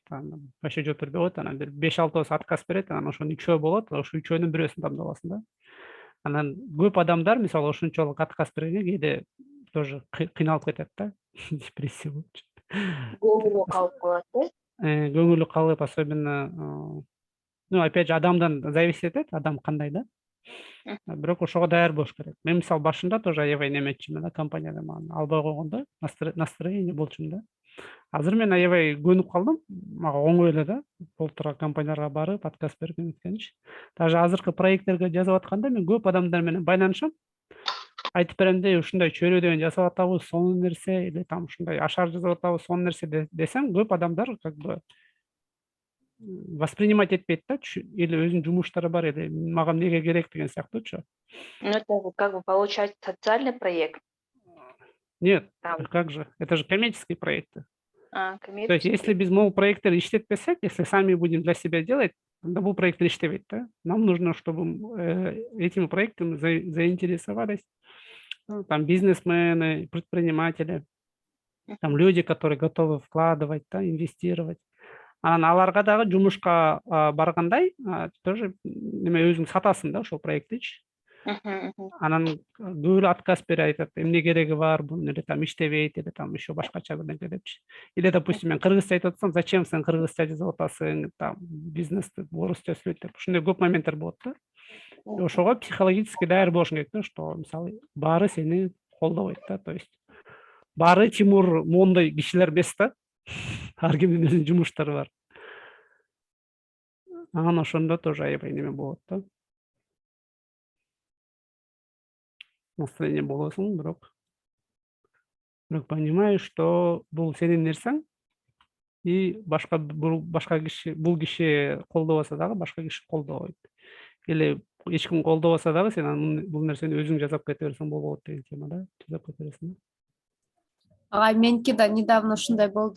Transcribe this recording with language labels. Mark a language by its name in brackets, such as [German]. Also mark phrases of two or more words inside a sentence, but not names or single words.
[Kyrgyz] Вообще жооп бербей коет. Анан бир 5-6 отказ берет, анан ошонун 3 болот, ошо 3-өнүн бирөөсүн тандап аласың да. Анан көп адамдар, мисалы, ошончолук отказ бергенге кээде тоже кыйналып кетет да. Депрессия болчу. Көңүлү калып калат да. Көңүлү калып, [Russian] особенно, ну, опять же, [Kyrgyz] адамдан зависит этет, адам кандай да. Бирок ошого даяр болуш керек. Мен мисалы башында тоже аябай неметчимин да, компанияда мага албай койгондо, настроение болчумун да. Азыр мен аябай көнүп калдым, мага оңой эле да, болтура компанияларга барып, отказ берип эметкенчи. Даже азыркы проекттерге жазып атканда мен көп адамдар менен байланышам. Айтып берем де, ушундай чөйрөдөн жасап атабыз, сонун нерсе, или там ушундай ашар жасап атабыз, сонун нерсе десем, көп адамдар [Russian] как бы [Kyrgyz] воспринимать этпейт да, или өзүнүн жумуштары бар, или мага эмнеге керек деген сыяктуучу. [Russian] Ну, это как бы получается социальный проект. Нет, как же, это же коммерческие проекты. То есть, если без могу проекты иштетпесек, если сами будем для себя делать, тогда бұл проекты иштебейт, да? Нам нужно, чтобы этими проектами заинтересовались там бизнесмены, предприниматели, там люди, которые готовы вкладывать, да, инвестировать. [Kyrgyz] Аларга дагы жумушка баргандай тоже неме өзүң сатасың да ошол проектичи. Анан көп эле отказ берип айтат, эмне кереги бар, бул эле там иштебейт, [Russian] или там еще [Kyrgyz] башкача бирдеке депчи. Или, допустим, мен кыргызча айтып атсам, зачем сен кыргызча жазып атасың, там бизнести орусча сүйлөйт деп. Ушундай көп моменттер болот да. Ошого психологически даяр болушуң керек да, что мисалы баары сени колдобойт да, то есть баары Тимур моундай кишилер эмес да. Ар кимдин өзүнүн жумуштары бар. Анан ошондо тоже аябай неме болот да. Настроение болосуң, бирок [Russian] понимаешь, что [Kyrgyz] бул сенин нерсең, и башка киши бул киши колдобосо дагы башка киши колдобойт. Или эч ким колдобосо дагы сен бул нерсени өзүң жасап кете берсең болот деген тема да. Жасап кете бересиң. Ага, меники да недавно ушундай болду.